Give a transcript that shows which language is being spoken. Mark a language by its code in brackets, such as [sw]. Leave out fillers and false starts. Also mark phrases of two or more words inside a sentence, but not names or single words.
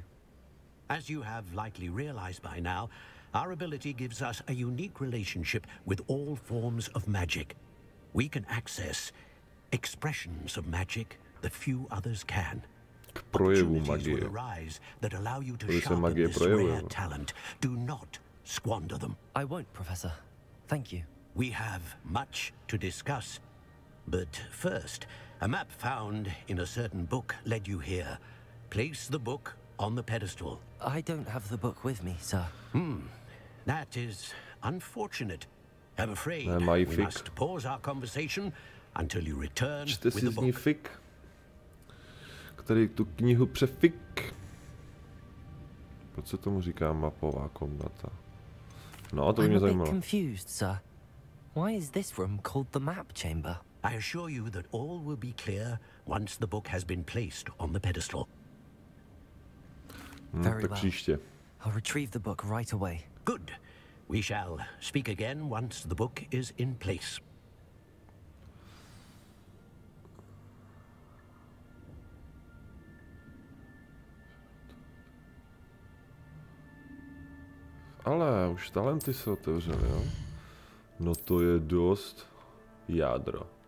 [en] As you have likely realized by now, our ability gives us a unique relationship with all forms of magic. We can access expressions of magic that few others can. [cs] K projevu [en] Opportunities [cs] magie. [en] will arise that allow you to [cs] Aby se [en] sharpen [cs] magie [en] this rare [cs] projevila. [en] talent. Do not squander them. I won't, Professor. Thank you. We have much to discuss. But first, a map found in a certain book led you here. Place the book on the pedestal. I don't have the book with me, sir. That is unfortunate. I'm afraid [cs] Nemají [en] we [cs] fik. [en] must pause our conversation until you return [cs] Čte [en] with [cs] si [en] the [cs] z ní [en] book. [cs] fik, který tu knihu přefik. Proč se tomu říká mapová komnata? No, to by [en] I'm [cs] mě [en] a bit [cs] zajímalo. [en] confused, sir. Why is this room called the map chamber? I assure you that all will be clear once the book has been placed on the pedestal. Very [cs] Tak [en] well. [cs] příště. [en] I'll retrieve the book right away. Good. We shall speak again once the book is in place. [cs] Ale už talenty se otevřely, jo? No to je dost jádro.